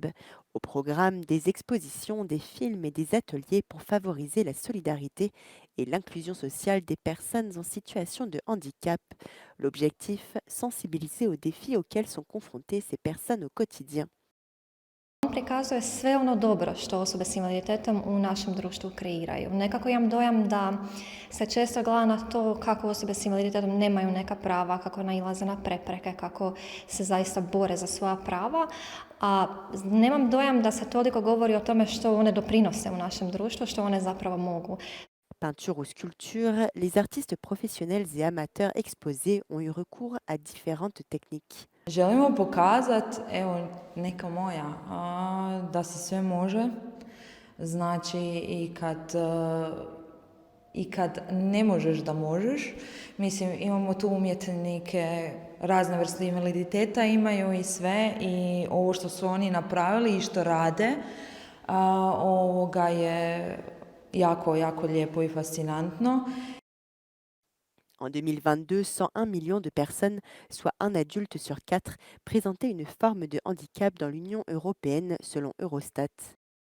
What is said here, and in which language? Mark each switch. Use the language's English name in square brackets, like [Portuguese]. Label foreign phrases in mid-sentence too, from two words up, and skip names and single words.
[French] Au programme, des expositions, des films et des ateliers pour favoriser la solidarité et l'inclusion sociale des personnes en situation de handicap. L'objectif, sensibiliser aux défis auxquels sont confrontées ces personnes au quotidien. [Croatian] On prikazuje sve ono dobro što osobe s invaliditetom u našem društvu kreiraju. Nekako imam dojam da se često gleda na to kako osobe s invaliditetom nemaju neka prava, kako nailaze na prepreke, kako se zaista bore za svoja prava, a nemam dojam da se toliko govori o tome što one doprinose u našem društvu, što one zapravo mogu. [French] Peinture ou sculpture, les artistes professionnels et amateurs exposés ont eu recours à différentes techniques. [Croatian] Želimo pokazati, evo, neka moja, da se sve može. Znači i kad ne možeš da možeš. Mislim, imamo tu umjetnike, razne vrste invaliditeta imaju i sve. I ovo što su oni napravili i što rade, ovoga je jako, jako lijepo i fascinantno. [French] En 2022, 101 millions de personnes, soit un adulte sur 4, présentaient une forme de handicap dans l'Union européenne selon Eurostat.